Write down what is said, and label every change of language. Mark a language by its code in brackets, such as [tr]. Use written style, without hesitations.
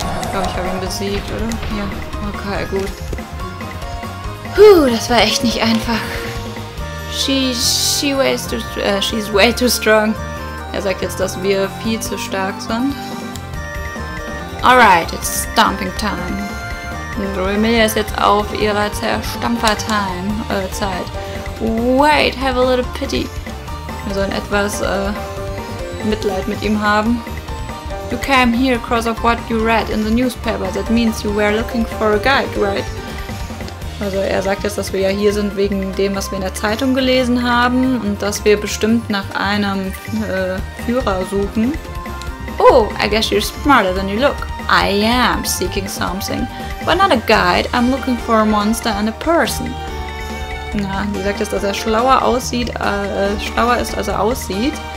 [de] Ich habe ihn besiegt, oder? Ja, okay, gut. Das war echt nicht einfach. [en] She's way too strong. [de] Er sagt jetzt, dass wir viel zu stark sind. [en] Alright, it's stomping time. [de] Und Remilia ist jetzt auf ihrer Zerstampfer-Zeit. [en] Wait, have a little pity. [de] Wir sollen etwas Mitleid mit ihm haben. [en] You came here because of what you read in the newspaper. That means you were looking for a guide, right? [de] Also er sagt jetzt, dass wir ja hier sind wegen dem, was wir in der Zeitung gelesen haben und dass wir bestimmt nach einem Führer suchen. [en] Oh, I guess you're smarter than you look. I am seeking something, but not a guide. I'm looking for a monster and a person. [de] Ja, sie sagt jetzt, dass er schlauer ist, als er aussieht.